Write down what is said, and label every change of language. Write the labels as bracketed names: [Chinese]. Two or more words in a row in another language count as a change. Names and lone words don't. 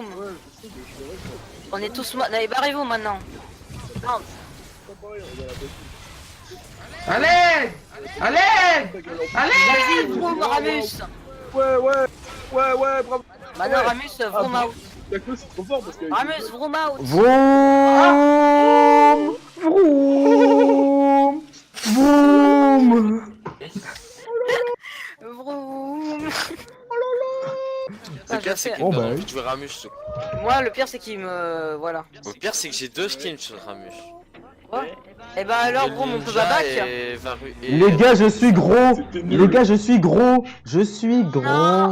[French] Ouais, je sais, je suis heureux. On est tous morts. Allez, barrez-vous maintenant. Non, C'est pas pareil, regarde la bête. Allez. Allez. Ta gueule en- Allez. vas-y, vroom, Ramus. Ouais, bravo. Maintenant, Ramus, vroom out. Y'a c'est trop fort parce que. Ramus, vroom out. Vroom. Vroom. Vroom. Vroom. Le pire, c'est qu'il Oh, me bah donne oui. envie de jouer Ramus. Moi, le pire, c'est qu'il me. Voilà. Le pire, c'est que j'ai 2 skins sur Ramus. Ouais. Et bah alors, vroom, on peut pas back. Et Varu- et- Les gars, je suis gros. C'était nul. Les gars, je suis gros. Je suis gros. Non.